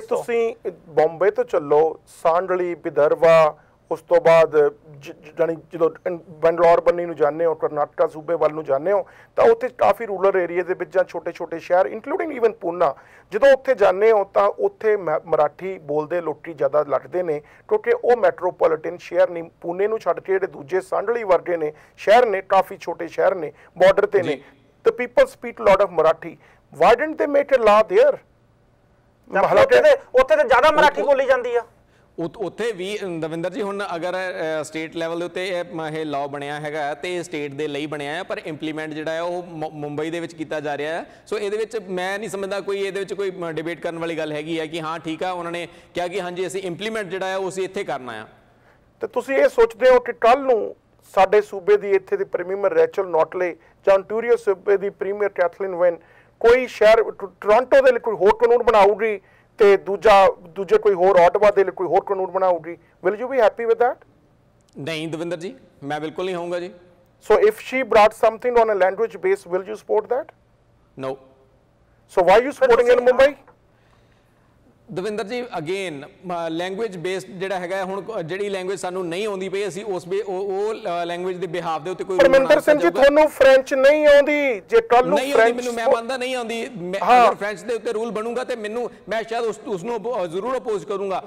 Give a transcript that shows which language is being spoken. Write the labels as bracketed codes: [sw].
[pa] ਜੇ ਤੁਸੀਂ ਬੰਬੇ ਤੋਂ ਚੱਲੋ ਸਾਂਡਲੀ, ਵਿਦਰਵਾ, ਉਸ ਤੋਂ ਬਾਅਦ ਜਾਨੀ ਜਦੋਂ ਬੰਗਲੌਰ ਬੰਨੀ ਨੂੰ ਜਾਂਦੇ ਹੋ, ਕਰਨਾਟਕਾ ਸੂਬੇ ਵੱਲ ਨੂੰ ਜਾਂਦੇ ਹੋ ਤਾਂ ਉੱਥੇ ਕਾਫੀ ਰੂਰਲ ਏਰੀਆ ਦੇ ਵਿੱਚ ਜਾਂ ਛੋਟੇ-ਛੋਟੇ ਸ਼ਹਿਰ ਇਨਕਲੂਡਿੰਗ ਈਵਨ ਪੂਨਾ, ਜਦੋਂ ਉੱਥੇ ਜਾਂਦੇ ਹੋ ਤਾਂ ਉੱਥੇ ਮਰਾਠੀ ਬੋਲਦੇ ਲੋਕੀ ਜ਼ਿਆਦਾ ਲੱਗਦੇ ਨੇ ਕਿਉਂਕਿ ਉਹ ਮੈਟਰੋਪੋਲੀਟਨ ਸ਼ਹਿਰ ਨਹੀਂ। ਪੂਨੇ ਨੂੰ ਛੱਡ ਕੇ ਜਿਹੜੇ ਦੂਜੇ ਸਾਂਡਲੀ ਵਰਗੇ ਨੇ ਸ਼ਹਿਰ ਨੇ, ਕਾਫੀ ਛੋਟੇ ਸ਼ਹਿਰ ਨੇ, ਬਾਰਡਰ ਤੇ ਨੇ। [en] The people speak a lot of Marathi. Why didn't they make a law there? [pa] ਉੱਥੇ ਤੇ ਜ਼ਿਆਦਾ ਮਰਾਠੀ ਬੋਲੀ ਜਾਂਦੀ ਆ। ਉੱਥੇ ਵੀ ਦਵਿੰਦਰ ਜੀ ਹੁਣ ਅਗਰ ਸਟੇਟ ਲੈਵਲ ਦੇ ਉੱਤੇ ਇਹ ਲਾਅ ਬਣਿਆ ਹੈਗਾ ਤੇ ਸਟੇਟ ਦੇ ਲਈ ਬਣਿਆ ਹੈ ਪਰ ਇੰਪਲੀਮੈਂਟ ਜਿਹੜਾ ਹੈ ਉਹ ਮੁੰਬਈ ਦੇ ਵਿੱਚ ਕੀਤਾ ਜਾ ਰਿਹਾ ਹੈ। ਸੋ ਇਹਦੇ ਵਿੱਚ ਮੈਂ ਨਹੀਂ ਸਮਝਦਾ ਕੋਈ ਇਹਦੇ ਵਿੱਚ ਕੋਈ ਡਿਬੇਟ ਕਰਨ ਵਾਲੀ ਗੱਲ ਹੈਗੀ ਹੈ ਕਿ ਹਾਂ ਠੀਕ ਆ ਉਹਨਾਂ ਨੇ ਕਿਹਾ ਕਿ ਹਾਂਜੀ ਅਸੀਂ ਇੰਪਲੀਮੈਂਟ ਜਿਹੜਾ ਹੈ ਉਹ ਅਸੀਂ ਇੱਥੇ ਕਰਨਾ ਆ। ਤੇ ਤੁਸੀਂ ਇਹ ਸੋਚਦੇ ਹੋ ਕਿ ਕੱਲ ਨੂੰ ਸਾਡੇ ਸੂਬੇ ਦੀ ਇੱਥੇ ਦੀ ਪ੍ਰੀਮੀਅਰ ਰੈਚਲ ਨੋਟਲੇ ਜਾਂ ontario ਸੂਬੇ ਦੀ ਪ੍ਰੀਮੀਅਰ ਕੈਥਲੀਨ ਵੈਨ ਕੋਈ ਸ਼ਹਿਰ ਟੋਰਾਂਟੋ ਦੇ ਲਈ ਕੋਈ ਹੋਰ ਕਾਨੂੰਨ ਬਣਾਊਗੀ ਤੇ ਦੂਜੇ ਕੋਈ ਹੋਰ ਆਟਵਾ ਦੇ ਲਈ ਕੋਈ ਹੋਰ ਕਾਨੂੰਨ ਬਣਾਊਗੀ, [en] will you be happy with that? [pa] ਨਹੀਂ ਦਵਿੰਦਰ ਜੀ ਮੈਂ ਬਿਲਕੁਲ ਨਹੀਂ ਹੋਊਂਗਾ ਜੀ। [en] So if she brought something on a language base, will you support that? No. So why are you supporting in Mumbai? [pa] Davinder ਜੀ ਅਗੇਨ ਲੈਂਗੁਏਜ ਬੇਸਡ ਜਿਹੜਾ ਹੈਗਾ ਹੁਣ ਜਿਹੜੀ ਲੈਂਗੁਏਜ ਸਾਨੂੰ ਨਹੀਂ ਆਉਂਦੀ ਪਈ ਅਸੀਂ ਉਸ ਉਹ ਲੈਂਗੁਏਜ ਦੇ ਬਿਹਾਫ ਦੇ ਉੱਤੇ ਕੋਈ ਪਰਮਿੰਦਰ ਸਿੰਘ ਜੀ ਤੁਹਾਨੂੰ ਫ੍ਰੈਂਚ ਨਹੀਂ ਆਉਂਦੀ, ਜੇ ਕੱਲ ਨੂੰ ਫ੍ਰੈਂਚ ਮੈਨੂੰ ਮੈਂ ਮੰਨਦਾ ਨਹੀਂ ਆਉਂਦੀ, ਅਗਰ ਫ੍ਰੈਂਚ ਦੇ ਉੱਤੇ ਰੂਲ ਬਣੂਗਾ ਤੇ ਮੈਨੂੰ ਮੈਂ ਸ਼ਾਇਦ ਉਸ ਨੂੰ ਜ਼ਰੂਰ ਅਪੋਜ਼ ਕਰੂੰਗਾ।